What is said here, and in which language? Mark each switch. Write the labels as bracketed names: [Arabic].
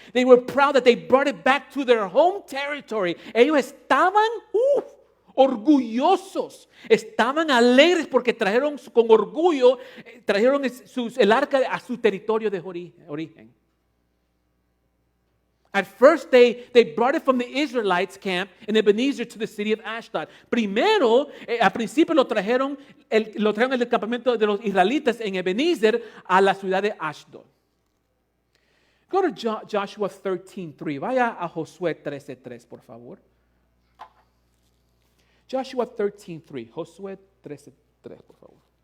[English] They were proud that they brought it back to their home territory. [Spanish] Ellos estaban orgullosos. Estaban alegres porque trajeron con orgullo, el arca a su territorio de origen. [English] At first, they brought it from the Israelites' camp in Ebenezer to the city of Ashdod. [Spanish] Primero, al principio lo trajeron del campamento de los israelitas en Ebenezer a la ciudad de Ashdod. [English] Go to Joshua 13:3. [Spanish] Vaya a Josué 13:3, por favor. Joshua 13:3. Josué 13:3, por favor.